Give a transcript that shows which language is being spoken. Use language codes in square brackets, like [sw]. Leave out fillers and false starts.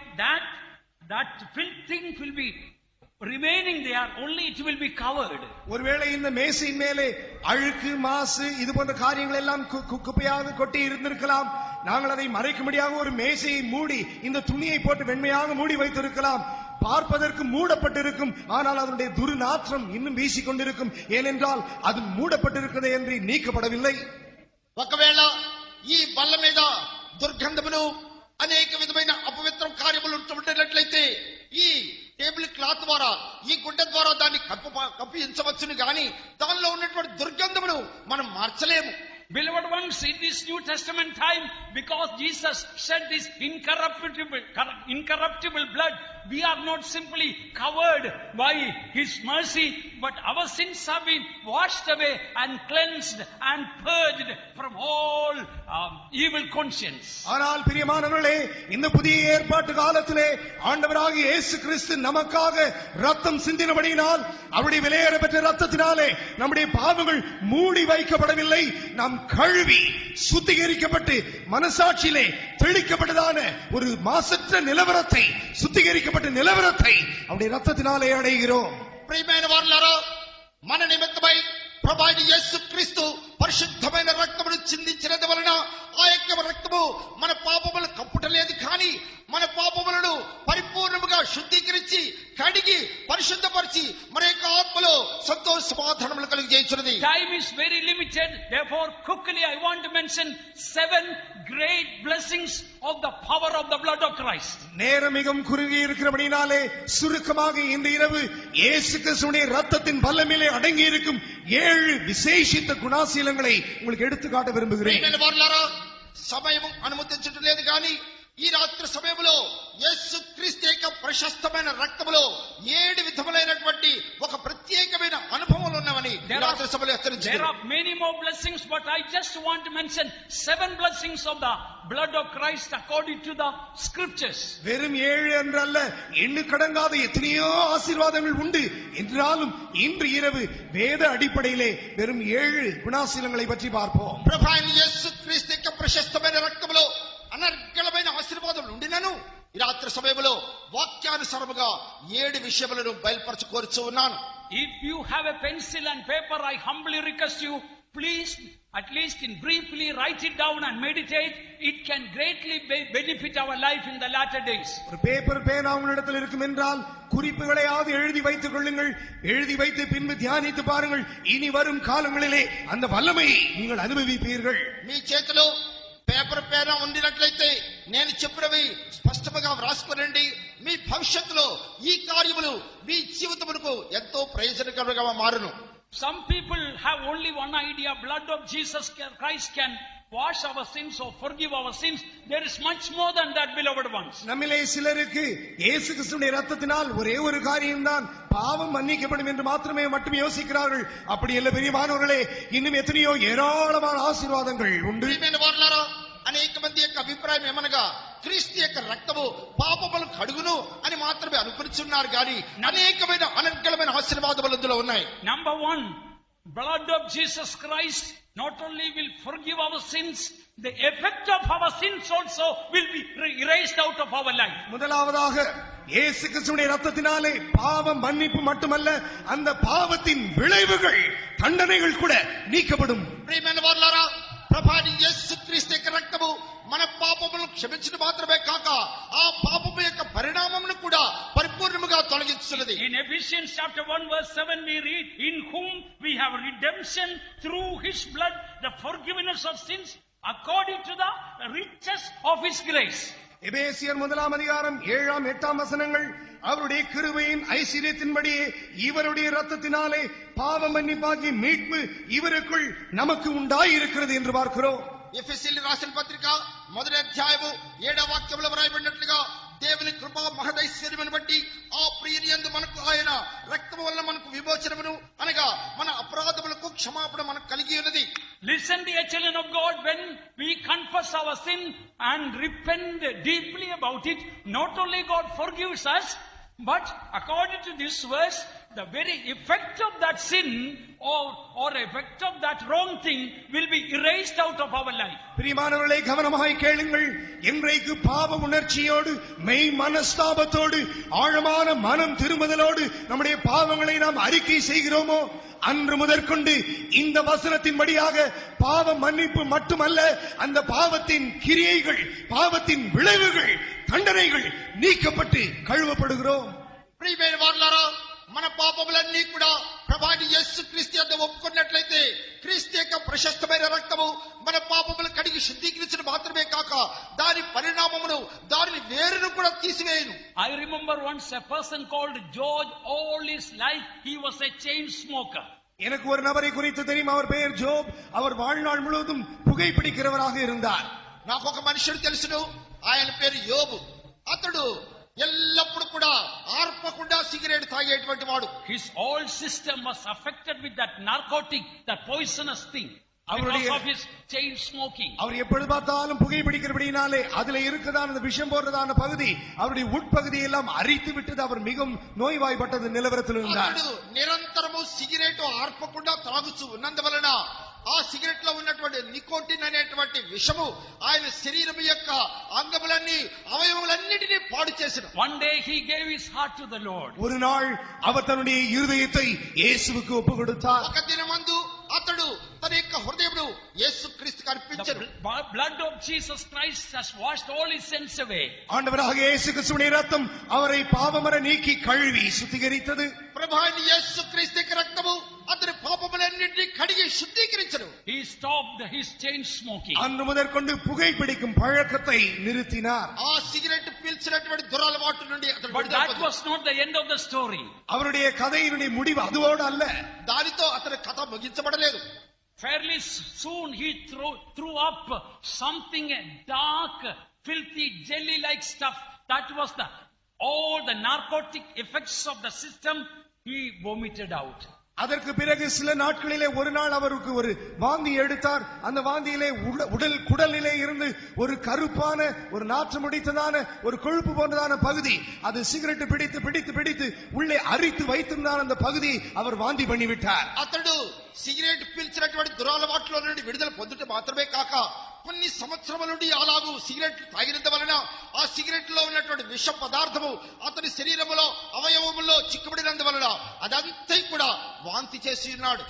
[en] That filthy thing will be remaining there, only it will be covered. [ta] ஒருவேளை இந்த மேசையின் மேலே அழுக்கு மாசு இது போன்ற காரியங்கள் எல்லாம் குப்பையாக கொட்டி இருந்திருக்கலாம். நாங்கள் அதை மறைக்கும்படியாக ஒரு மேசையை மூடி இந்த துணியை போட்டு வெண்மையாக மூடி வைத்திருக்கலாம். பார்ப்பதற்கு மூடப்பட்டிருக்கும், ஆனால் அதனுடைய துர்நாற்றம் இன்னும் வீசிக்கொண்டிருக்கும். ஏனென்றால் அது மூடப்பட்டிருக்கிறது என்று நீக்கப்படவில்லை. [te] ఒకవేళ ఈ బల్ల మీద దుర్గంధమును అనేక విధమైన అపవిత్ర కార్యములు ఉంటున్నట్లయితే ఈ టేబుల్ క్లాత్ ద్వారా ఈ గుడ్డ ద్వారా దాన్ని కప్పించవచ్చును గాని దానిలో ఉన్నటువంటి దుర్గంధమును మనం మార్చలేము. [en] Beloved ones, in this New Testament time, because Jesus shed this incorruptible blood, we are not simply covered by His mercy, but our sins have been washed away and cleansed and purged from all evil conscience. [ta] ஆனால் பிரியமானவர்களே, இந்த புதிய ஏற்பாட்டு காலத்திலே ஆண்டவராகிய இயேசு கிறிஸ்து நமக்காக ரத்தம் சிந்தினபடியினால் அவருடைய விலையேற பெற்ற ரத்தத்தினாலே நம்முடைய பாவங்கள் மூடி வைக்கப்படவில்லை. நாம் கழுவி சுத்திகரிக்கப்பட்டு மனசாட்சியிலே தெளிக்கப்பட்டதான ஒரு மாசற்ற நிலவரத்தை, சுத்திகரிக்கப்பட்ட நிலவரத்தை அவருடைய ரத்தத்தினாலே அடைகிறோம். [te] ప్రియమైన వారులారా, మన నిమిత్తమై ప్రభువైన యేసుక్రీస్తు పరిశుద్ధమైన రక్తమును చిందించినందు వలన ఆ యొక్క రక్తము మన పాపములను కప్పుటలేదు, కానీ మన పాపములను పరిపూర్ణముగా శుద్ధీకరించి కడిగి పరిశుద్ధపరిచి మన యొక్క ఆత్మలో సంతోష సమాధానములు కలిగజేయుచున్నది. [en] Time is very limited, therefore quickly I want to mention 7 great blessings of the power of the blood of Christ. [ta] நேரம் மிகவும் குறுகி இருக்கிறபடினாலே சுருக்கமாக இந்த இரவு இயேசு கிறிஸ்துவின் இரத்தத்தின் வல்லமையிலே அடங்கி இருக்கும் 7 விசேஷித்த குணாசீலங்களை உங்களுக்கு எடுத்து காட்ட விரும்புகிறேன். [te] సమయం అనుమతించట్లేదు కానీ ఈ రాత్రి సమయంలో యేసు క్రీస్తు యొక్క ప్రశస్తమైన రక్తములో 7 విధములైనటువంటి ఒక ప్రత్యేకమైన అనుభవాలు ఉన్నవని రాత్రి సభలో హెచ్చరించారు. [en] There are many more blessings, but I just want to mention 7 blessings of the blood of Christ according to the scriptures. [ta] வெறும் 7 என்றல்ல, எண்ணுக்கடங்காத எத்தனையோ ஆசீர்வாதங்கள் உண்டு. என்றாலும் இன்று இரவு வேத அடிப்படையிலே வெறும் 7 குணாசீலங்களை பற்றி பார்ப்போம். [te] ప్రభువైన యేసు క్రీస్తు యొక్క ప్రశస్తమైన రక్తములో అనర్గళమైన ఆశీర్వాదములు ఉండినను ఈ రాత్రి సమయంలో వాక్యానుసారముగా 7 విషయములను బయలుపరచుకోరుచు ఉన్నాను. [en] If you have a pencil and paper, I humbly request you, please at least in briefly write it down and meditate. It can greatly benefit our life in the latter days. [ta] ஒரு paper பேனா உங்களிடத்தில் இருக்கும் என்றால் குறிப்புகளையாவது எழுதி வைத்துக் கொள்ளுங்கள். எழுதி வைத்து பின்பு தியானித்து பாருங்கள். இனி வரும் காலங்களிலே அந்த வல்லமையை நீங்கள் அனுபவிப்பீர்கள். [te] మీ చేతిలో పేపర్ పేనా ఉండినట్లయితే నేను చెప్పినవి స్పష్టంగా వ్రాసుకునండి. మీ భవిష్యత్తులో ఈ కార్యములు మీ జీవితమునకు ఎంతో ప్రయోజనకరంగా మారును. [en] Some people have only one idea: blood of Jesus Christ can wash our sins or forgive our sins. There is much more than that, beloved ones. [ta] நம்மிலே சிலருக்கு இயேசு கிறிஸ்துவின் இரத்தத்தினால் ஒரே ஒரு காரியம்தான் பாவம் மன்னிக்கப்படும் என்று மட்டுமே யோசிக்கிறார்கள். அப்படி அல்ல பிரியமானவர்களே, இன்னும் எத்தனையோ ஏராளமான ஆசீர்வாதங்கள் உண்டு. [te] అనేక మంది యొక్క అభిప్రాయం ఏమనగా క్రీస్తు యొక్క రక్తము పాపములను కడుగును అని మాత్రమే అనుకునిచున్నారు కానీ అనేకమైన అనర్గళమైన ఆశీర్వాదములు అందులో ఉన్నాయి. [en] Number 1, blood of Jesus Christ not only will forgive our sins, the effect of our sins also will be erased out of our life. [ta] முதலாவதாக இயேசு கிறிஸ்துவின் இரத்தத்தினாலே பாவம் மன்னிப்பு மட்டுமல்ல, அந்த பாவத்தின் விளைவுகள், தண்டனைகள் கூட நீக்கப்படும். [te] ప్రియమైన వారులారా, ప్రభువైన యేసుక్రీస్తు యొక్క రక్తము మన పాపములను క్షమించడం మాత్రమే కాక ఆ పాపము యొక్క పరిణామమును కూడా పరిపూర్ణముగా తొలగించున్నది. [en] In Ephesians chapter 1 verse 7 we read, in whom we have redemption through his blood, the forgiveness of sins according to the riches of his grace. [ta] எபேசியர் 1 7 8 வசனங்கள் அவருடைய கிருபையின் ஐஸ்வரியத்தின்படியே இவருடைய இரத்தத்தினாலே பாவ மன்னிப்பாகி மீட்பு இவருக்குள் நமக்கு உண்டாயிருக்கிறது என்று பார்க்கிறோம். [te] ఎఫెసీయులకు రాసిన పత్రిక 1వ అధ్యాయము 7వ వాక్యంలో వ్రాయబడినట్లుగా దేవుని కృప మహదైశ్వర్యమును బట్టి ఆ ప్రియుని యందు మనకు ఆయన రక్తము వలన మనకు విమోచనమును అనగా మన అపరాధములకు క్షమాపణ మనకు కలిగి ఉన్నది. [en] Listen, dear children of God, when we confess our sin and repent deeply about it, not only God forgives us, but according to this verse, the very effect of that sin or effect of that wrong thing will be erased out of our life. [ta] பிரியமானவர்களே, கவனமாய் கேளுங்கள். இன்றைக்கு பாவ உணர்ச்சியோடு மெய் மனஸ்தாபத்தோடு ஆழமான மனம் திரும்புதலோடு நம்முடைய பாவங்களை நாம் அறிக்கை செய்கிறோமோ, அன்று முதற்கொண்டு இந்த வசனத்தின்படியாக பாவ மன்னிப்பு மட்டுமல்ல, அந்த பாவத்தின் கிரியைகள், பாவத்தின் விளைவுகள், தண்டனைகள் நீக்கப்பட்டு கழுவப்படுகிறோம். [te] ప్రియమైన వారలారా, మన పాపములన్నీ కూడా ప్రభువైన యేసుక్రీస్తు యందు ఒప్పుకున్నట్లయితే క్రీస్తు యొక్క ప్రశస్తమైన రక్తము మన పాపములు కడిగి శుద్ధీకరించడం మాత్రమే కాక దాని పరిణామమును, దాని వేరును కూడా తీసివేయును. [en] I remember once a person called George. All his life he was a chain smoker. [ta] எனக்கு ஒரு நபரை குறித்து தெரியும். அவர் பெயர் ஜோப். அவர் வாழ்நாள் முழுவதும் புகைப்பிடிக்கிறவராக இருந்தார். [te] నాకు ఒక మనుషుడు తెలుసును. ఆయన పేరు యోబు. అతడు ఎల్లప్పుడు కూడా ఆర్పకుండా సిగరెట్ తాగేటువంటి వాడు. [en] His whole system was affected with that narcotic, that poisonous thing, because of his chain smoking. [ta] அவர் எப்பொழுது பார்த்தாலும் புகைப்பிடிக்கிறபடினாலே அதுல இருக்கதான அந்த விஷம் போடுறதான பகுதி அவருடைய உட்பகுதி எல்லாம் அரித்து விட்டது. அவர் மிகவும் நோய்வாய்ப்பட்டது நிலவரத்தில் இருந்தார். [te] నిరంతరము సిగరెట్ ఆర్పకుండా తాగుచూ ఉన్నందువలన ఆ సిగరెట్ లో ఉన్నటువంటి నికోటిన్ అనేటువంటి విషము ఆయన శరీరం యొక్క అంగములన్నీ, అవయవములన్నిటినీ పాడు చేసెను. [en] One day he gave his heart to the Lord. [ta] ஒரு நாள் அவர் தன்னுடைய இருதயத்தை இயேசுவுக்கு ஒப்பு கொடுத்தார். [te] ఒక దినమందు అతడు తన యొక్క హృదయమును యేసుక్రీస్తుకు అర్పించెను. [en] The blood of Jesus Christ has washed all his sins away. [ta] ஆண்டவராக இயேசு கிறிஸ்துவின் இரத்தம் அவரை பாவமர நீக்கி கழுவி சுத்திகரித்தது. [te] ప్రభువైన యేసుక్రీస్తు యొక్క రక్తము అతని పాపములన్నిటినీ కడిగి శుద్ధీకరించెను. [en] He stopped his chain smoking. [ta] அன்று முதற்கொண்டு புகைப்பிடிக்கும் பழக்கத்தை நிறுத்தினார். [te] ఆ సిగరెట్ పీల్చినటువంటి దురలవాటు నుండి అతడు [en] But [te] విడుదల [en] that [te] పొందాడు. [en] was not the end of the story. [ta] அவருடைய கதையினுடைய முடிவு அதுவோடு அல்ல. [te] దానితో అతని కథ ముగించబడలేదు. [en] Fairly soon he threw up something dark, filthy, jelly-like stuff. That was all the narcotic effects of the system he vomited out. [ta] அதற்கு பிறகு சில நாட்களிலே ஒரு நாள் அவருக்கு ஒரு வாந்தி எடுத்தார். அந்த வாந்தியிலே குடலிலே இருந்து ஒரு கருப்பான, ஒரு நாற்றம் முடித்ததான, ஒரு கொழுப்பு போன்றதான பகுதி, அது சிகரெட் பிடித்து பிடித்து பிடித்து உள்ளே அரித்து வைத்திருந்தார். அந்த பகுதி அவர் வாந்தி பண்ணிவிட்டார். [te] అతడు సిగరెట్ పీల్చినటువంటి దురలవాట్ల నుండి విడుదల పొందుట మాత్రమే కాక కొన్ని సంవత్సరముల నుండి అలాగూ సిగరెట్ తాగినంత వలన ఆ సిగరెట్ లో ఉన్నటువంటి విష పదార్థము అతని శరీరములో, అవయవములో చిక్కుబడినందువలన అదంతా కూడా వాంతి చేసి ఉన్నాడు.